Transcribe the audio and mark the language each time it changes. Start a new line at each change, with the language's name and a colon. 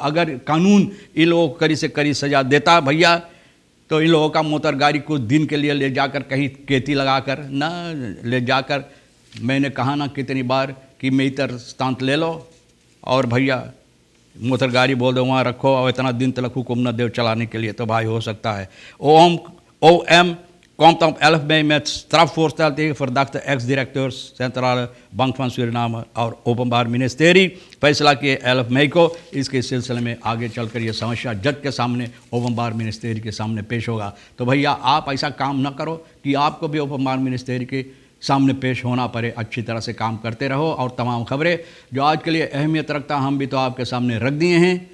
Hindi: अगर कानून इन लोगों को कड़ी से कड़ी सजा देता भैया, तो इन लोगों का मोटर गाड़ी कुछ दिन के लिए ले जाकर कहीं केती लगाकर न ले जाकर, मैंने कहा ना कितनी बार कि मेतर स्थान ले लो और भैया मोटर गाड़ी बोल दो वहाँ रखो और इतना दिन तक हुक्म न दो चलाने के लिए, तो भाई हो सकता है।
Dutch: OM komt op 11 mei met strafvoorstel tegen verdachte ex-directeurs Centrale Bank van Suriname
Hindi: और ओपनबार मिनिस्ट्री फैसला किए 11 मई को। इसके सिलसिले में आगे चलकर ये समस्या जज के सामने ओपनबार मिनिस्ट्री के सामने पेश होगा। तो भैया आप ऐसा काम न करो कि आपको भी ओपनबार मिनिस्ट्री के सामने पेश होना पड़े। अच्छी तरह से काम करते रहो और तमाम खबरें जो आज के लिए अहमियत रखता हम भी तो आपके सामने रख दिए हैं।